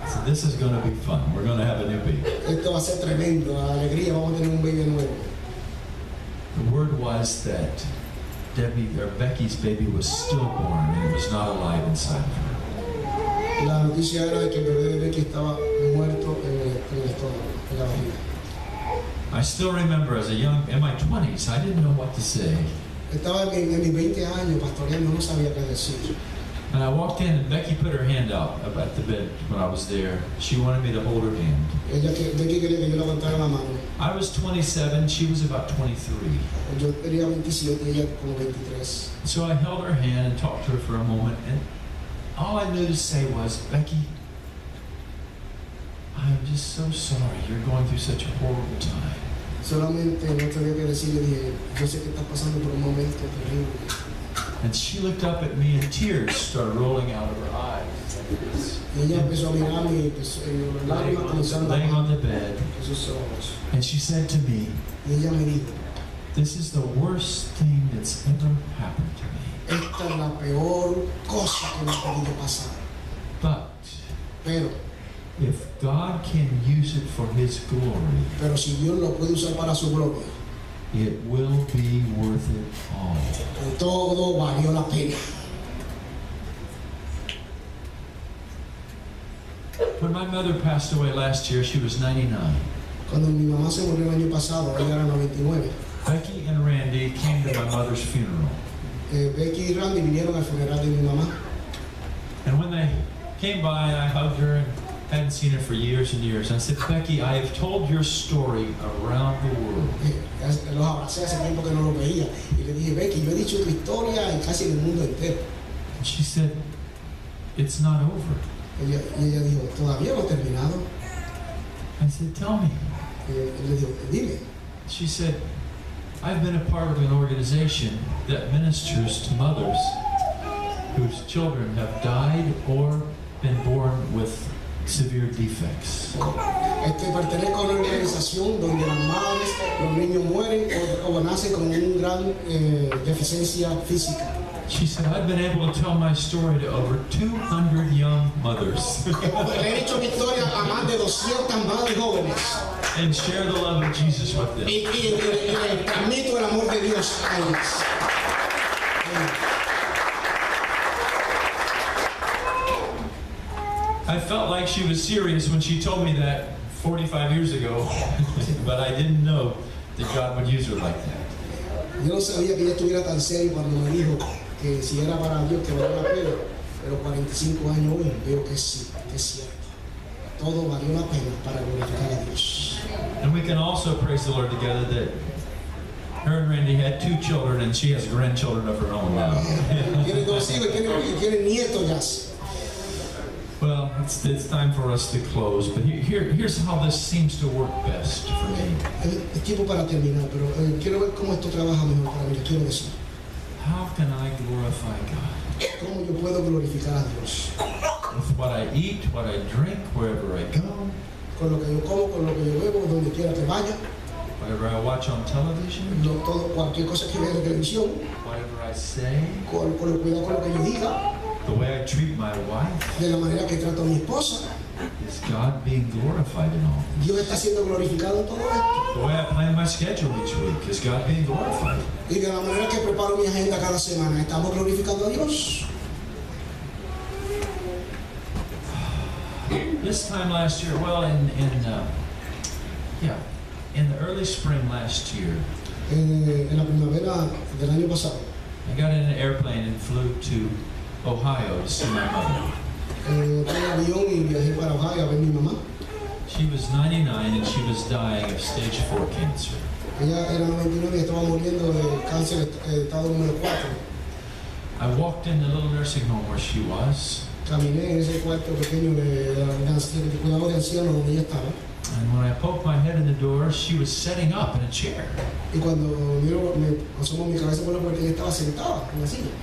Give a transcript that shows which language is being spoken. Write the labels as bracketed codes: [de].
[en] So this is going to be fun. We're going to have a new baby. [es] Esto va a ser tremendo, alegría, vamos a tener un baby nuevo. [en] The word was that Becky's baby was stillborn and it was not alive inside of her. [es] La noticia era de que el bebé de Becky estaba muerto en el estómago, en la barriga. [en] I still remember in my 20s, I didn't know what to say. [es] Estaba en mis 20 años pastoreando, no sabía qué decir. [en] And I walked in and Becky put her hand out at the bed when I was there. She wanted me to hold her hand. [es] Becky quería que yo levantara la mano. [en] I was 27, she was about 23. [es] Yo tenía 27 y ella como 23. [en] So I held her hand and talked to her for a moment, and all I knew to say was, Becky, I'm just so sorry you're going through such a horrible time. [es] Solamente no sabía qué decirle, dije, yo sé que estás pasando por un momento terrible. [en] And she looked up at me and tears started rolling out of her eyes. [es] Y ella empezó a mirarme y lágrimas comenzaron a [en] laying on the bed. [es] de sus ojos. [en] And she said to me, [es] Y ella me dijo, [en] this is the worst thing that's ever happened to me. [es] esta es la peor cosa que me ha podido pasar. Pero [en] if God can use it for His glory, [es] si Dios lo puede usar para su gloria, [en] it will be worth it all. [es] Todo valió la pena. [en] When my mother passed away last year, she was 99. [es] Cuando mi mamá se murió el año pasado, ella era 99. [en] Becky and Randy came to my mother's funeral. [es] Becky y Randy vinieron al funeral de mi mamá. [en] And when they came by, I hugged her and hadn't seen her for years and years. I said, Becky, I have told your story around the world. [es] Los abracé hace tiempo que no los veía. Y le dije, Becky, yo he dicho tu historia en casi el mundo entero. [en] And she said, it's not over. [es] Y ella dijo, todavía no he terminado. [en] I said, tell me. [es] Y le dijo, dime. [en] She said, I've been a part of an organization that ministers to mothers whose children have died or been born with severe defects. [es] Pertenezco a una organización donde las madres, los niños mueren o nacen con una gran deficiencia física. [en] She said, I've been able to tell my story to over 200 young mothers. [es] Le he dicho mi historia a más de 200 madres jóvenes. [en] And share the love of Jesus with them. [es] Y le transmito el amor de Dios a ellas. [en] I felt like she was serious when she told me that 45 years ago, but I didn't know that God would use her like that. [es] Yo no sabía que ella estuviera tan seria cuando me dijo que si era para Dios que valía la pena, pero 45 años hoy veo que sí, que es cierto. Todo valió la pena para glorificar a Dios. [en] And we can also praise the Lord together that her and Randy had 2 children and she has grandchildren of her own now. [es] Tiene 2 hijos y tiene nietos ya. [en] Well, it's time for us to close, but here's how this seems to work best for me. [es] Es tiempo para terminar, pero quiero ver cómo esto trabaja mejor para mí. Quiero decir, [en] how can I glorify God? [es] ¿cómo yo puedo glorificar a Dios? [en] With what I eat, what I drink, wherever I go. [es] Con lo que yo como, con lo que yo bebo, donde quiera que vaya. [en] Whatever I watch on television. [es] Cualquier cosa que vea en televisión. [en] Whatever I say. [es] Cuidado con lo que yo diga. [en] The way I treat my wife. [es] De la manera que trato a mi esposa. [en] Is God being glorified in all? [es] Dios está siendo glorificado en todo esto. [en] The way I plan my schedule each week, is God being glorified? [es] Y de la manera que preparo mi agenda cada semana, ¿estamos glorificando a Dios? [en] This time last year, well, in the early spring last year, [es] en la primavera del año pasado, [en] I got in an airplane and flew to Ohio to see my mother. [es] Tomé avión y viajé para Ohio a ver mi mamá. [en] She was 99 and she was dying of stage 4 cancer. [es] Ella era 99 y estaba muriendo de cáncer estado número 4. [en] I walked in the little nursing home where she was. [es] Caminé en ese cuarto pequeño de cuidado de ancianos donde ella estaba. [en] And when I poked my head in the door, she was setting up in a chair. [es] Y cuando me asomo mi cabeza por la puerta, ella estaba sentada en la silla.